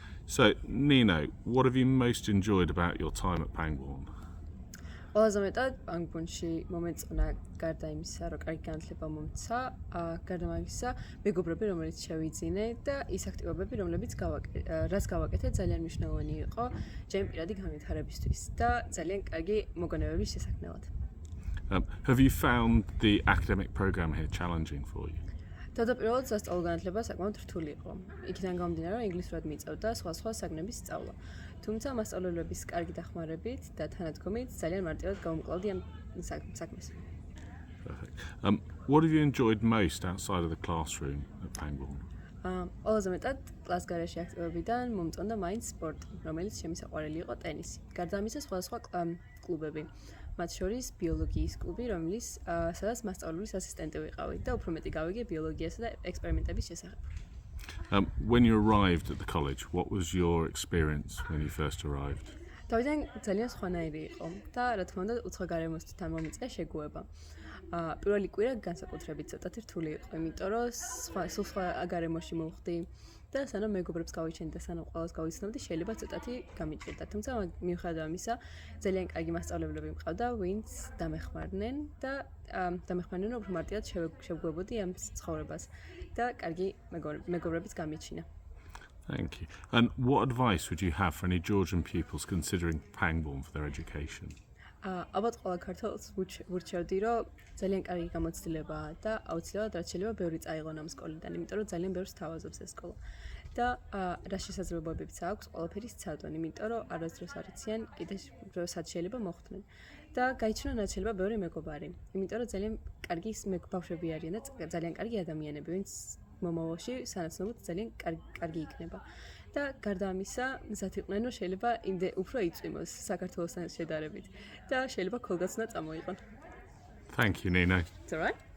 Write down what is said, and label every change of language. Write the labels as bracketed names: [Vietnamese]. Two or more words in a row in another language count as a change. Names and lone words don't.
[English] So, Nino, what have you most enjoyed about your time at Pangbourne? [Georgian] ყველაზე მეტად პანგბონში მომეწონა გარდა იმისა, რომ კარგი განათლება მომცა, გარდა მაგისა, მეგობრები, რომელიც შევიძინე და ის აქტივობები, რაც გავაკეთე, ძალიან მნიშვნელოვანი იყო ჩემი პირადი განვითარებისთვის და ძალიან კარგი მოგონებების შესაქმნელად. [English] Have you found the academic program here challenging for you? [Georgian] თავდაპირველად სასწავლო განათლება საკმაოდ რთული იყო. იქიდან გამომდინარე, რომ ინგლისურად მიწევდა სხვა საგნების სწავლა. თუმცა მასწავლებლების კარგი დახმარებით და თანადგომით ძალიან მარტივად გავუმკლავდი ამ საქმეს. [English] Perfect. What have you enjoyed most outside of the classroom at Pangbourne? [Georgian] ყველაზე მეტად კლას გარეშე აქტივობიდან მომწონდა მაინც სპორტი, რომელიც ჩემი საყვარელი იყო ტენისი. გარდა ამისა, სხვადასხვა კლუბები. მათ შორის ბიოლოგიის კლუბი, სადაც მასწავლებლის ასისტენტი ვიყავი და უფრო მეტი გავიგე ბიოლოგიასა და ექსპერიმენტების შესახებ. [English] When you arrived at the college, what was your experience when you first arrived? [Georgian] თავიდან ძალიან სხვანაირი იყო და რა თქმა უნდა უცხო გარემოსთან მომიწია შეგუება. პირველი კვირა განსაკუთრებით ცოტათი რთული იყო, იმიტომ რომ სხვა გარემოში მოვხდი და სანამ მეგობრებს გავიჩენდი და სანამ ყველას გავიცნობდი, შეიძლება ცოტათი გამიჭირდა. თუმცა მიუხედავად ამისა, ძალიან კარგი მასწავლებლები მყავდა, ვინც დამეხმარნენ და დამეხმარნენ, რომ უფრო მარტივად შევგვებოდი ამ ცხოვრებას და კარგი მეგობრებიც გამიჩინა. [English] Thank you. And what advice would you have for any Georgian pupils considering Pangbourne for their education? [Georgian] ალბათ ყველა ქართველს ვურჩევდი, რომ ძალიან კარგი გამოცდილებაა და აუცილებლად რაც შეიძლება ბევრი წაიღონ ამ სკოლიდან, იმიტომ რომ ძალიან ბევრს თავაზობს ეს სკოლა. და რა შესაძლებლობებიც აქვს ყველაფერი სცადონ, იმიტომ რომ არასდროს არ იციან კიდე როცა შეიძლება მოხვდნენ. და გაიჩინონ რაც შეიძლება ბევრი მეგობარი, იმიტომ რომ ძალიან კარგი ბავშვები არიან და ძალიან კარგი ადამიანები, ვინც მომავალში სანაცნობოდ ძალიან კარგი იქნება. და გარდა ამისა, მზად იყვნენ, რომ შეიძლება უფრო იწვიმოს საქართველოსთან შედარებით და შეიძლება ქოლგაც უნდა წამოიღონ. [English] Thank you, Nino. It's all right.